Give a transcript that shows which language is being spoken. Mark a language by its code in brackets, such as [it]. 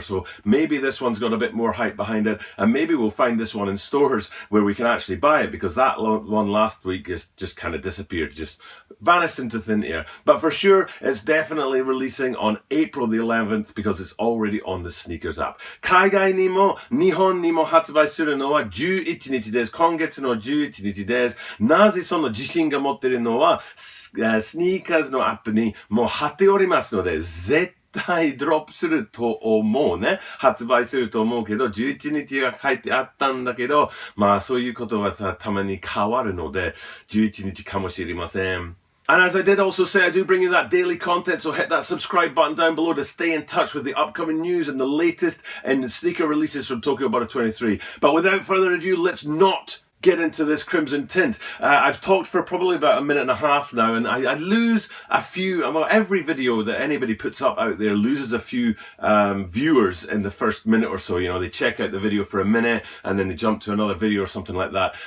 [en] So maybe this one's got a bit more hype behind it, and maybe we'll find this one in stores where we can actually buy it, because that one last week is just kind of disappeared, just vanished into thin air. But for sure, it's definitely releasing on April the 11th because it's already on the sneakers app. [ja] 海外にも日本にも発売するのは11日です。今月の11日です。なぜその自信が持っているのはスニーカーズのアップにもう貼っておりますので、絶対ドロップすると思うね。発売すると思うけど、11日が書いてあったんだけど、まあそういうことはたまに変わるので、11日かもしれません。 [en] And as I did also say, I do bring you that daily content, so hit that subscribe button down below to stay in touch with the upcoming news and the latest in sneaker releases from Tokyo Butter 23. But without further ado, let's not get into this Crimson Tint. I've talked for probably about a minute and a half now, and I lose a few, well, every video that anybody puts up out there loses a few viewers in the first minute or so. You know, they check out the video for a minute and then they jump to another video or something like that.